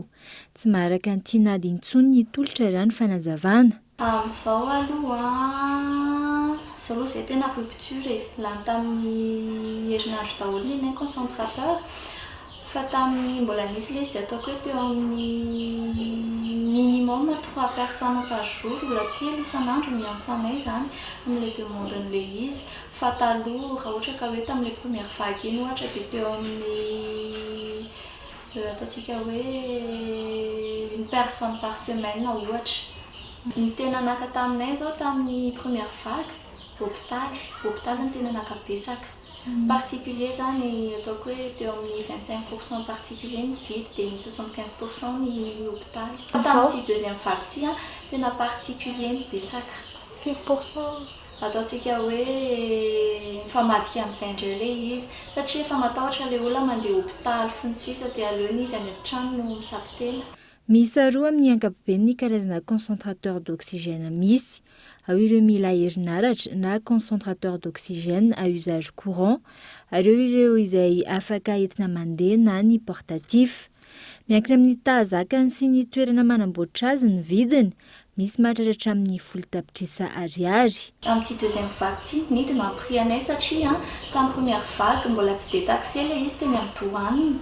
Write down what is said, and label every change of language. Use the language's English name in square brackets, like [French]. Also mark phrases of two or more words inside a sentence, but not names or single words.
[Malagasy] Tsy maharaka ny tinady intsony ny tolotra raha ny fanazavana. Amin'izao aloha izay tena rupture lany tamin'ny herinandro daholo ny concentrateur, fa tamin'ny mbola nisy ilay izy dia ataoko hoe teo amin'ny [French] minimum 3 personnes par jour, [Malagasy] olona 3 isan'andro miantso anay zany amin'ilay demandin'ilay izy. Fa taloha raha ohatra ka hoe tamin'ilay [French] première vague [Malagasy] iny ohatra dia teo amin'ny ataontsika hoe [French] 1 personne par semaine [Malagasy] ohatra. Ny tena naka taminay zao tamin'ny [French] première vague, [Malagasy] hôpitaly ny tena nakabetsaka. Particulier zany ataoko hoe teo amin'ny 25% particulier ny vidy dia ny 75% ny hôpitaly. Tamin'ity [French] deuxième vague [Malagasy] ity tena particulier ny betsaka. 5%. Ataontsika hoe mifamadika amin'izay indray ilay izy, satria efa matahotra ilay olona mandeha hôpitaly sy ny sisa dia aleony izy any an-trano no mitsabo tena. Misy roa amin'ny ankapobeny ny karazana [French] concentrateur d'oxygène [Malagasy] misy, ao ireo mila herinaratra na [French] concentrateur d'oxygène à usage courant, [Malagasy] ary ireo izay afaka entina mandeha na ny portatif. Miankina amin'ny tahazakany sy ny toerana manamboatra azy ny vidiny, misy mahatratra amin'ny 10 tapitrisa ariary. Amin'ity [French] deuxième vague [Malagasy] ity nidina prix anay satria tamin'ny [French] première vague [Malagasy] mbola tsy dia taxé ilay izy teny amin'ny douane.